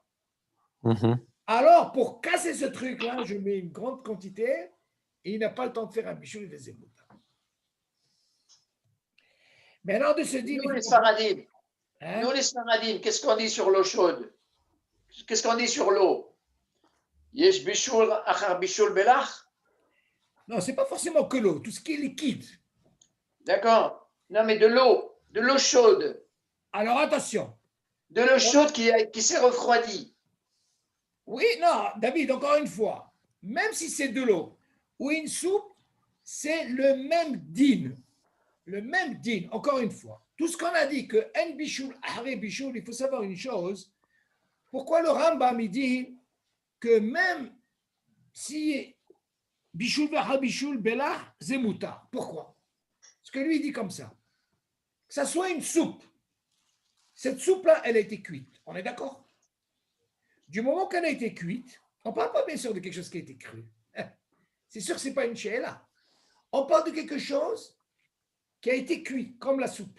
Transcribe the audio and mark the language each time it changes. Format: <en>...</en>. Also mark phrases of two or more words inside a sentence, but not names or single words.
<fr>Alors, pour casser ce truc-là, je mets une grande quantité et il n'a pas le temps de faire un bichot, il les écoute. Maintenant, de se dire. Nous, les Sfaradim, qu'est-ce qu'on dit sur l'eau chaude? Qu'est-ce qu'on dit sur l'eau?</fr> <he>יש בישול אחר בישול בלח?</he> <fr>Non, c'est pas forcément que l'eau, tout ce qui est liquide. D'accord. Non, mais de l'eau chaude. Alors, attention. De l'eau chaude qui s'est refroidie. Oui, non, David, encore une fois, même si c'est de l'eau ou une soupe, c'est le même din. Le même din, encore une fois. Tout ce qu'on a dit que en</fr> <he>בישול אחר בישול,</he> <fr>il faut savoir une chose. Pourquoi le Rambam il dit que même si</fr> <he>בישול ואחר בישול בלח,</he> <fr>zemuta. Pourquoi? Parce que lui il dit comme ça. Que ça soit une soupe. Cette soupe-là, elle a été cuite. On est d'accord? Du moment qu'elle a été cuite, on ne parle pas bien sûr de quelque chose qui a été cru. C'est sûr que ce n'est pas une she'ela. On parle de quelque chose qui a été cuit, comme la soupe.</fr>